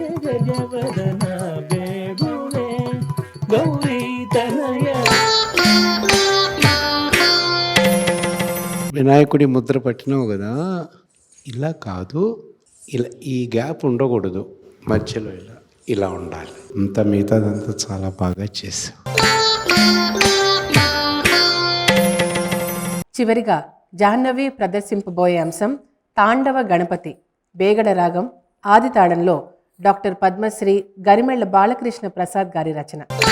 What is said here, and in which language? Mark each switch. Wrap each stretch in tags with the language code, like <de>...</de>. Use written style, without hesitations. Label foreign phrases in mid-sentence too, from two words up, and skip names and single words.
<kn>పంಕಜವದನ ಬೇಡುವೆ ಗೌರಿ ತನಯ.</kn> <te>వినాయకుడి ముద్ర పట్టినావు కదా, ఇలా కాదు, ఇలా ఈ గ్యాప్ ఉండకూడదు, మధ్యలో ఇలా ఇలా ఉండాలి. అంతా మిగతాదంతా చాలా బాగా చేసావు. చివరిగా జాహ్నవి ప్రదర్శింపబోయే అంశం తాండవ గణపతి, బేగడ రాగం, ఆది తాళంలో డాక్టర్ పద్మశ్రీ గరిమెళ్ల బాలకృష్ణ ప్రసాద్ గారి రచన.</te>